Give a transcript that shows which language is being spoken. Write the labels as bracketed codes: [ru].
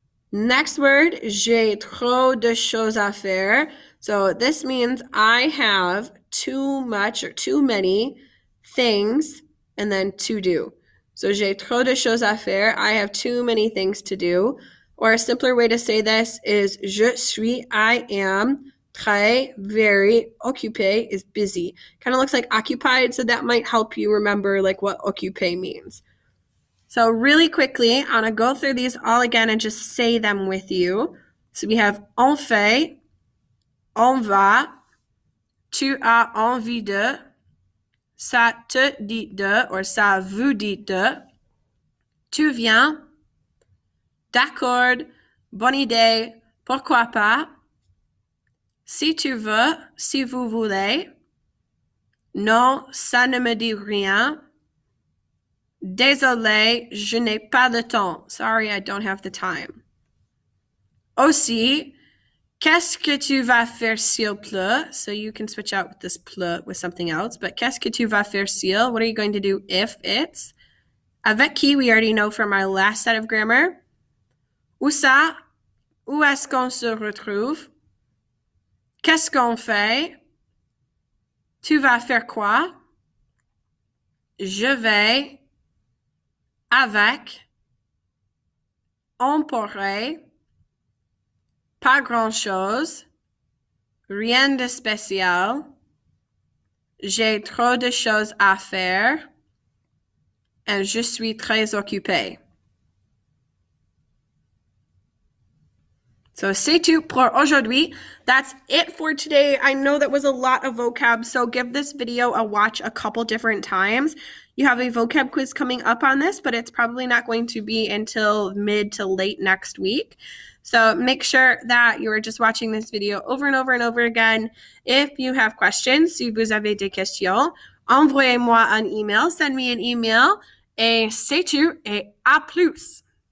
[en] Next word, [fr] j'ai trop de choses à faire. [en] So this means I have too much or too many things and then to do. [fr] So j'ai trop de choses à faire. [en] I have too many things to do. Or a simpler way to say this is [fr] je suis, [en] I am, très, very, occupé is busy. Kind of looks like occupied, so that might help you remember like what occupé means. So really quickly, I'm going to go through these all again and just say them with you. So we have [fr] on fait, on va, tu as envie de, ça te dit de, or ça vous dit de, tu viens, d'accord, bonne idée, pourquoi pas, si tu veux, si vous voulez, non, ça ne me dit rien, désolé, je n'ai pas le temps. [en] Sorry, I don't have the time. [fr] Aussi, qu'est-ce que tu vas faire s'il pleut? [en] So you can switch out with this pleut with something else. [fr] But qu'est-ce que tu vas faire s'il? [en] What are you going to do if it's? [fr] Avec qui, [en] we already know from our last set of grammar. [fr] Où ça? Où est-ce qu'on se retrouve? Qu'est-ce qu'on fait? Tu vas faire quoi? Je vais. Avec, on pourrait, pas grand-chose, rien de spécial, j'ai trop de choses à faire, et je suis très occupé. So c'est tout pour aujourd'hui. [en] That's it for today. I know that was a lot of vocab, so give this video a watch a couple different times. You have a vocab quiz coming up on this, but it's probably not going to be until mid to late next week. So make sure that you're just watching this video over and over and over again. If you have questions, [fr] si vous avez des questions, envoyez-moi un email, [en] send me an email, [fr] et c'est tout, et à plus!